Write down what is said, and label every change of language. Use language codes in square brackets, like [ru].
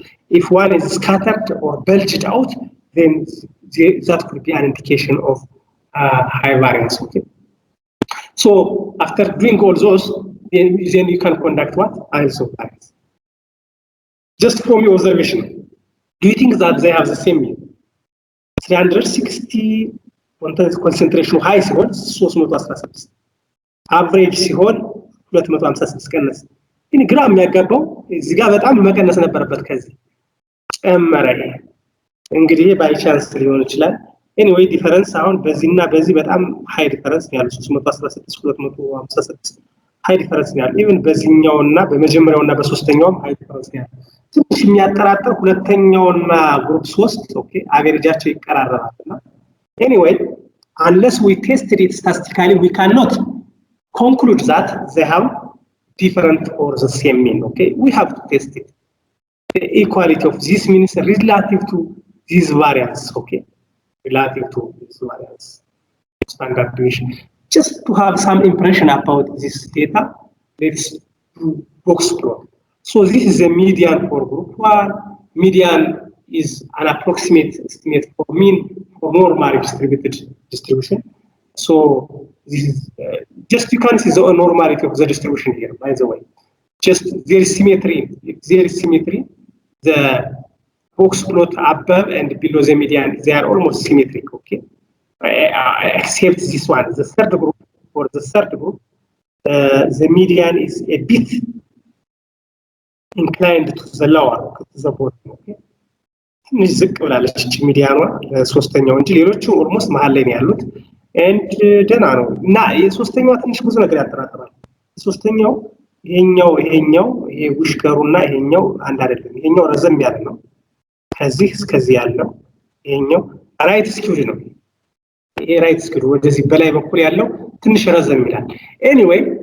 [en] If one is scattered or bulged out, then that could be an indication of high variance. Okay. So after doing all those, then you can conduct what? Analysis of variance. Just from your observation, do you think that they have the same mean? [am] 360 concentration high ሲሆን 316 average ሲሆን 256 ቀነሰ። ግን ግራ የሚያጋባው እዚህ ጋር በጣም መቀነስ ነበረበት ከዚህ ጨመረ። እንግዲህ ባይ ቻንስ ሊሆን ይችላል። anyway ዲፈረንስ አሁን በዚህና በዚህ በጣም ሃይ ዲፈረንስ ያለው 316 256 ሃይ ዲፈረንስ ያለው ኢቭን በዚህኛውና በመጀመሪያውና በሶስተኛውም ሃይ ዲፈረንስ ያለው ትንሽ የሚያጠራጥር ሁለተኛውና ግሩፕ 3 ኦኬ አቨሬጃቸው ይቀራረባልና [en] anyway unless we tested it statistically we cannot conclude that they have different or the same mean. Okay, we have to test it. The equality of this means relative to this variance. Okay, relative to this variance standard deviation. Just to have some impression about this data, let's do box plot. So this is a median for group 1. Median is an approximate estimate for mean for normally distributed distribution. So this is just you can see the normality of the distribution here, by the way. Just there is symmetry. If there is symmetry, the box plot above and below the median, they are almost symmetric, okay? Except this one, the third group. For the third group, the median is a bit inclined to the lower, to the bottom, okay? [am] ትንሽ ዝቅ ብላለች ሚዲያኗ ለሶስተኛው እንጂ ሌሎቹ ኦልሞስት መሃል ላይ ነው ያሉት and ደና ነው እና የሶስተኛው ትንሽ ብዙ ነገር ያጠራጥራል። ሶስተኛው ይሄኛው ይሄ ውሽከሩና ይሄኛው አንድ አይደለም። ይሄኛው ረዘም ያለ ነው ከዚህ እስከዚህ ያለው ይሄኛው ራይት ስኪውድ ነው። ይሄ ራይት ስኪውድ ወደዚህ በላይ በኩል ያለው ትንሽ ረዘም ይላል። anyway